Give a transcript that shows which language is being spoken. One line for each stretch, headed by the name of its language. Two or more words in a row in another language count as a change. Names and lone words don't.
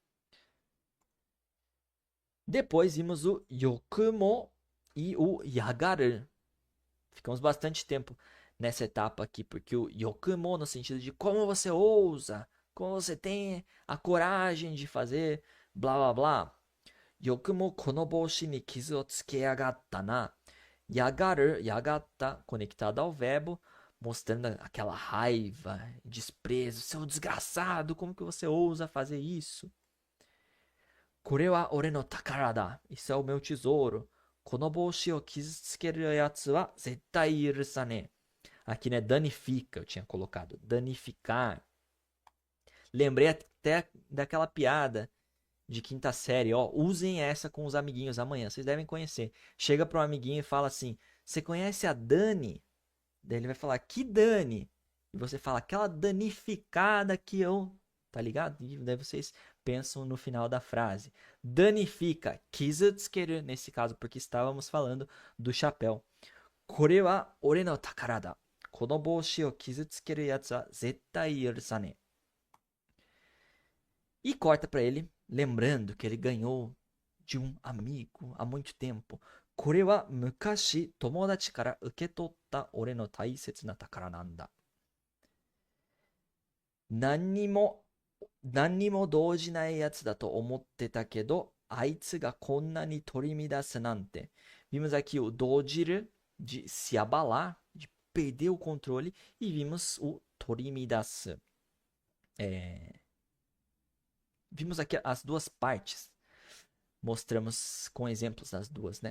Portuguese: Depois vimos o Yokumo e o Yagaru. Ficamos bastante tempo nessa etapa aqui, porque o Yokumo no sentido de como você ousa, como você tem a coragem de fazer blá blá blá.
Japanese: よくもこの帽子に傷をつけやがったな. やがる、やがった,
Portuguese: conectado ao verbo, mostrando aquela raiva, desprezo. Seu desgraçado, como que você ousa fazer isso?
Japanese: これは俺の宝だ.
Portuguese: Isso é o meu tesouro.
Japanese: この帽子を傷つけるやつは絶対許さねぇ.
Portuguese: Aqui, né? Danifica, eu tinha colocado. Danificar. Lembrei até daquela piada de quinta série. Ó, usem essa com os amiguinhos amanhã. Vocês devem conhecer. Chega para um amiguinho e fala assim: você conhece a Dani? Daí ele vai falar: que Dani? E você fala: aquela danificada que eu... Tá ligado? E daí vocês pensam no final da frase. Danifica. Kizutsukeru, nesse caso, porque estávamos falando do chapéu.
Japanese: これは俺の宝だ. この帽子を傷つけるやつは絶対許さねぇ.
Portuguese: E corta para ele, lembrando que ele ganhou de um amigo há muito tempo.
Japanese: これは昔友達から受け取った俺の大切な宝なんだ. 何にも動じないやつだと思ってたけど、あいつがこんなに取り乱すなんて.
Portuguese: Vimos aqui o dojiru, de se abalar, de perder o controle, e vimos o torimidasu. Vimos aqui as duas partes. Mostramos com exemplos das duas, né?